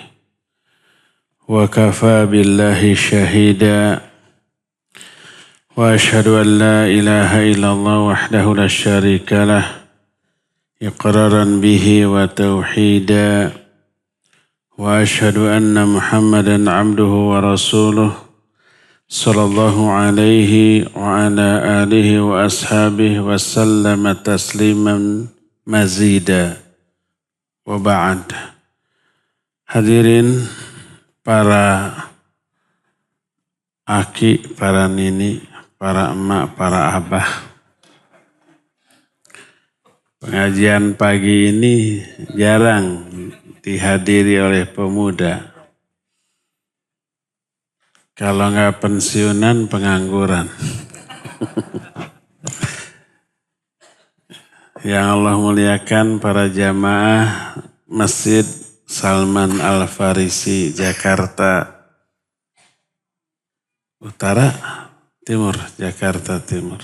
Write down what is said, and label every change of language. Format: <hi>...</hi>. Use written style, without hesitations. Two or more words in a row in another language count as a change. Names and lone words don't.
<ar>وكفى بالله شهيدا وأشهد أن لا إله إلا الله وحده لا شريك له إقرارا به وتوحيدا وأشهد أن محمدا عبده ورسوله صلى الله عليه وعلى آله وأصحابه وسلم تسليما مزيدا وبعد.</ar> <id>Hadirin para aki, para nini, para emak, para abah. Pengajian pagi ini jarang dihadiri oleh pemuda. Kalau nggak pensiunan, pengangguran. Yang Allah muliakan para jamaah Masjid Salman Al-Farisi, Jakarta Utara, Timur, Jakarta Timur.</id>